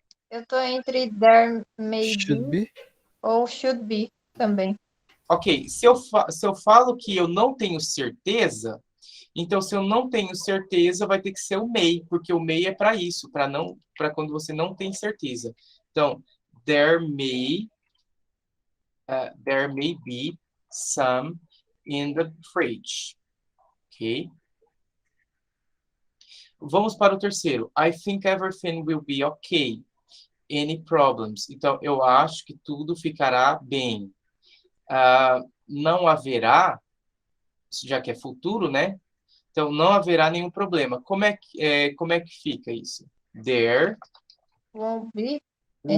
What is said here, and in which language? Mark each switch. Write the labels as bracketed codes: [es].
[pt] Eu tô entre [en] there may Should be. [pt] ou [en] should be [pt] também. Ok, se eu falo que eu não tenho certeza, então se eu não tenho certeza, vai ter que ser o may, porque o may é para isso, para quando você não tem certeza. [en] Então, there may be some in the fridge. Ok? [pt] Vamos para o terceiro. [en] I think everything will be okay. Any problems? [pt] Então, eu acho que tudo ficará bem. Não haverá, já que é futuro, né? Então, não haverá nenhum problema. Como é que fica isso? [en] There Won't be any